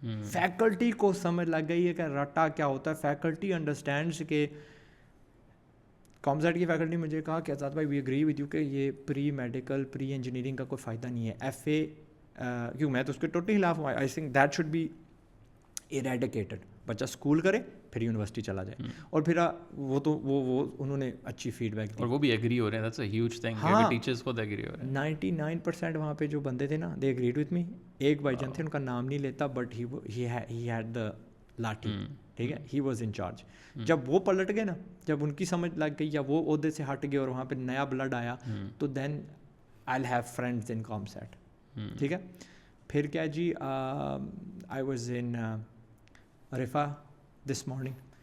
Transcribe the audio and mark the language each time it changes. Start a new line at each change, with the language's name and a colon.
Urdu: Faculty کو سمجھ لگ گئی ہے کہ رٹا کیا ہوتا ہے.
English: faculty understands
Urdu: کہ کامزیٹ کی فیکلٹی مجھے کہا کہ آزاد بھائی
English: we agree with you
Urdu: کہ یہ پری میڈیکل پری انجینئرنگ کا کوئی فائدہ نہیں ہے. FA کیوں, میں تو اس کے ٹوٹلی خلاف ہوں.
English: I think that should be eradicated.
Urdu: بچہ اسکول کرے پھر یونیورسٹی چلا جائے. اور پھر وہ تو وہ انہوں نے اچھی فیڈ بیک دی, اور وہ بھی ایگری ہو رہے ہیں.
English: that's a huge thing
Urdu: کہ ٹیچرز خود ایگری ہو رہے ہیں. 99% وہاں پہ جو بندے تھے نا,
English: They agreed with me.
Urdu: ایک بھائی جان تھے, ان کا نام نہیں لیتا,
English: But he had the lathi.
Urdu: ٹھیک ہے,
English: He was in charge.
Urdu: جب وہ پلٹ گئے نا, جب ان کی سمجھ لگ گئی یا وہ عہدے سے ہٹ گئے اور وہاں پہ نیا بلڈ آیا, تو
English: Then I will have friends in COMSATS.
Urdu: ٹھیک ہے. پھر کیا جی,
English: I was in Riphah this morning.